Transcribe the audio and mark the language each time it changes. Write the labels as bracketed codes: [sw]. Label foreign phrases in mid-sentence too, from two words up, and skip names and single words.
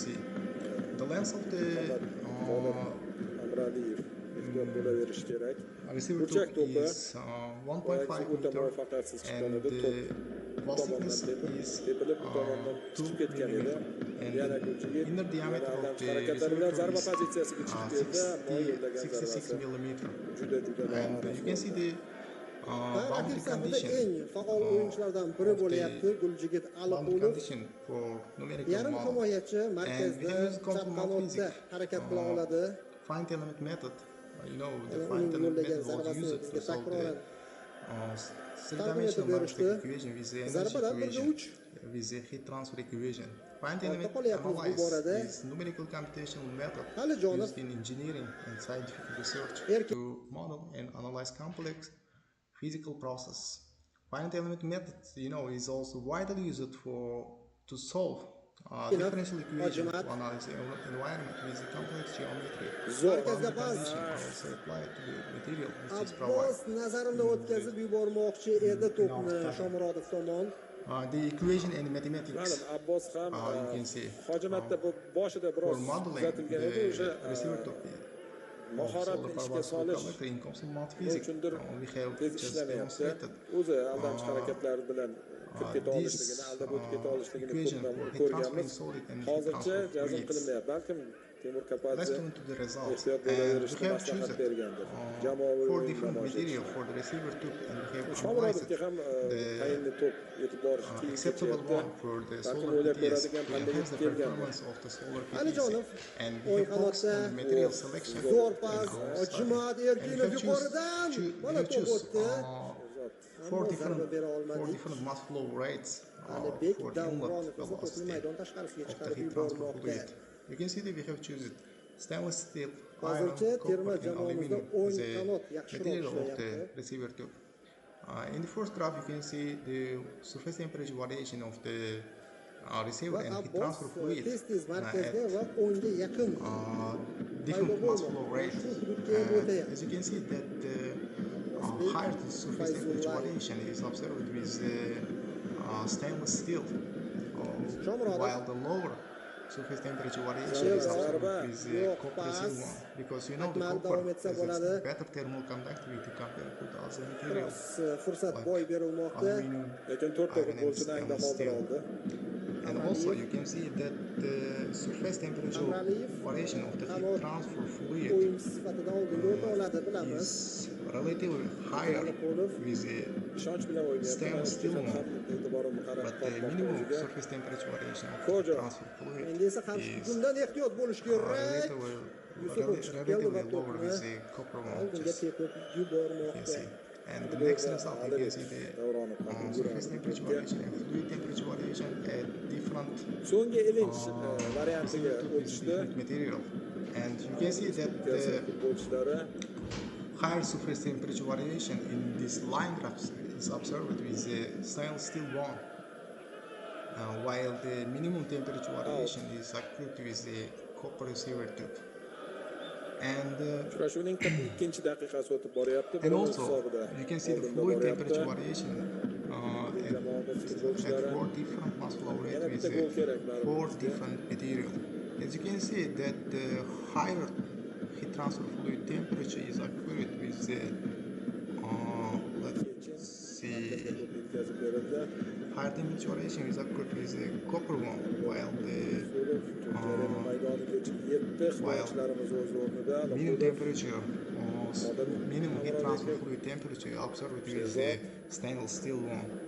[en] The length of the receiver tube is 1.5 meter and the wall thickness is 2 millimeter, and the inner diameter of the receiver tube is 66 millimeter, and you can see the boundary condition for numerical [uz] yarim [en] model, [uz] himoyachi [en] and we [uz] markazda [en] have used [uz] chap [en] consumer [uz] qanotda [en] physics [uz] harakat qila oladi. [en] finite element method. You know, the [uz] Uning [en] finite element [uz] yo'llagan [en] method was [uz] zarbasini [en] used to [uz] bizga [en] solve the [uz] takroran [en] three-dimensional [uz] berishdi. [en] magnetic equation with the energy [uz] Zarbadan [en] equation, [uz] 1/3 [en] with the heat transfer equation. Finite element [uz] qolyapmiz bu borada. [en] analysis is numerical computational method [uz] Alijonov [en] used in engineering and scientific research to model and analyze complex physical process. Finite element method, you know, is also widely used to solve differential equation to analyze the environment with the complex geometry. [uz] Markazga pas [en] Condition also applied to the material which is provided. [uz] Abbos nazarimdan o'tkazib yubormoqchi edi to'pni Shomurodov tomon. [en] The equation and mathematics, [uz] Abbos ham [en] you can see, [uz] hojimatda boshida [en] for [uz] biroz [en] modeling [uz] kuzatilgan edi, o'sha [en] the receiver tube [uz] mahoratni ishga solish [en] in consumer physics, [uz] uchundir [en] we have [uz] tez [en] just [uz] ishlamayapti. [en] demonstrated [uz] O'zi aldamchi harakatlari bilan kirib keta olishligini, aldab o'tib keta olishligini ko'rganmiz. Hozircha jazm qilinmayapti. Balkim Temur [en] Let's [uz] Kapadze [en] turn to the result. [uz] ehtiyot [en] And [uz] bo'laverishni [en] we have [uz] maslahat [en] chosen [uz] bergandir. [en] 4 different material for the receiver tube, and we have analyzed [uz] Shomurodovga ham tayinli to'p yetib borish qiyin [en] acceptable [uz] kechyapti. [en] one for the [uz] Balkim [en] solar [uz] o'ylab [en] PTS [uz] ko'radigan [en] to [uz] panda [en] enhance [uz] yetib [en] the [uz] kelgandir. [en] performance of the solar [uz] Alijonov [en] PTS, and we [uz] o'ng [en] have focused [uz] qanotda [en] on material selection [uz] zo'r [en] and [uz] pas, [en] our study. [uz] Jumaev [en] And we [uz] Erkinov [en] have [uz] yuqoridan mana to'p [en] choose [uz] o'tdi. [en] 4 [uz] Ammo [en] different mass flow rates [uz] Alibek [en] for the inlet [uz] Davronov esa to'pni [en] velocity [uz] maydon tashqarisiga [en] of the [uz] chiqarib [en] heat transfer [uz] yubormoqda. [en] fluid. You can see that we have chosen stainless steel, iron, [uz] Hozircha terma [en] copper, and [uz] jamoamizda [en] aluminum [uz] o'ng [en] as a [uz] qanot yaxshiroq [en] material of [uz] ishlayapti. [en] the receiver tube. In the first graph, you can see the surface temperature variation of the receiver and heat transfer fluid [uz] tez [en] at [uz] markazga va o'ngga yaqin [en] different mass flow rates. As you can see that the higher the surface temperature variation is observed with stainless steel, while the lower surface temperature variation is observed with copper one, because you know the copper has better thermal conductivity compared to the other materials [uz] fursat boy berilmoqda. [en] aluminum, [uz] Lekin 4 ta [en] iron, and [uz] futbolchini angda [en] stainless [uz] qoldirib [en] steel. [uz] oldi. [en] And also you can see that the surface temperature variation of the heat transfer fluid [uz] O'yin sifatida oldinga o'ta oladi bilamiz. [en] is relatively higher with the [uz] Ishonch bilan o'ynayapti. [en] stainless steel one, [uz] e'tiborimni [en] but the minimum surface temperature variation of the [uz] Kojo. [en] transfer fluid [uz] Endi esa qarshi [en] is [uz] bundan ehtiyot bo'lish kerak. [en] relatively relatively lower with the copper one. [uz] oldinga tepib [en] You can [uz] yubormoqda. [en] see. And the next result, you can see the surface temperature variation and fluid temperature variation at different [uz] So'nggi ilinch variantiga [en] with [uz] o'tishdi. [en] different material. And you can see that the [uz] Futbolchilari [en] higher surface temperature variation in this line graphs is observed with the stainless steel one, while the minimum temperature variation is occurred with the copper receiver tube. And [uz] uchrashuvning 42 daqiqasi o'tib boryapti. [en] and also you can see the fluid temperature variation at 4 different mass flow rate with 4 different material. As you can see that the higher heat transfer fluid temperature is occurred with the let's see higher temperature variation is occurred with the copper one, while the minimum temperature minimum heat transfer fluid temperature observed with the stainless steel one.